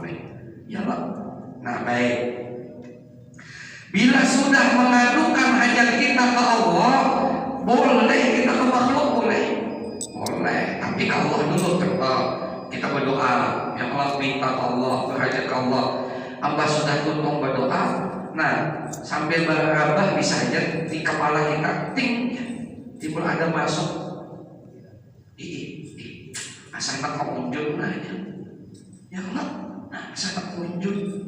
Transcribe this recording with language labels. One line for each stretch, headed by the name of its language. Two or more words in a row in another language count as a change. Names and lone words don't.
Indonesian: Ya Allah. Nah baik. Bila sudah mengadukan hajat kita ke Allah, boleh kita ke makhluk boleh. Tapi ke Allah dulu kita berdoa. Ya Allah minta ke Allah, berhajat ke Allah.
Banjar: Hamba sudah tuntung berdoa. Nah sambil berabah bisa aja di kepala kita ting timbul ada masuk.
Indonesian: Asal tak mengunjung aja. Ya Allah, asal tak mengunjung.